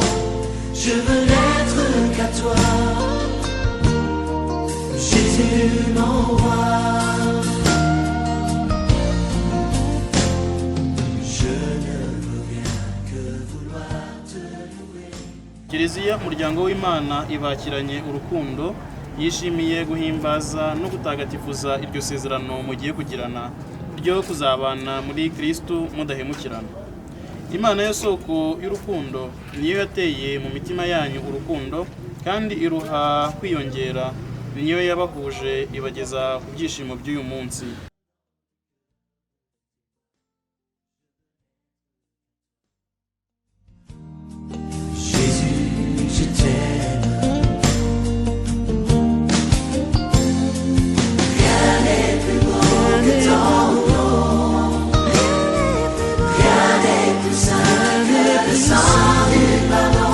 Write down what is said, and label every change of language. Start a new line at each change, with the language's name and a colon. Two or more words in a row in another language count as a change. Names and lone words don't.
French: Je veux n'être qu'à toi, Jésus mon roi. Je ne veux bien que vouloir te louer.
Kinyarwanda: Kiliziya umuryango w'Imana ibakiranye urukundo, yishimiye guhimbaza no gutagatifuza iryo sezerano mugiye kugirana ryo kuzabana muri Kristo mudahemukirana. Imana yo soko y'urukundo niyo yateye mu mitima yanyu urukundo kandi iruha kwiyongera, niyo yabahuje ibageza ku byishimo by'uyu munsi.
French: Jésus, je t'aime. Rien n'est plus beau que ton nom, rien n'est plus saint que le sang du pardon.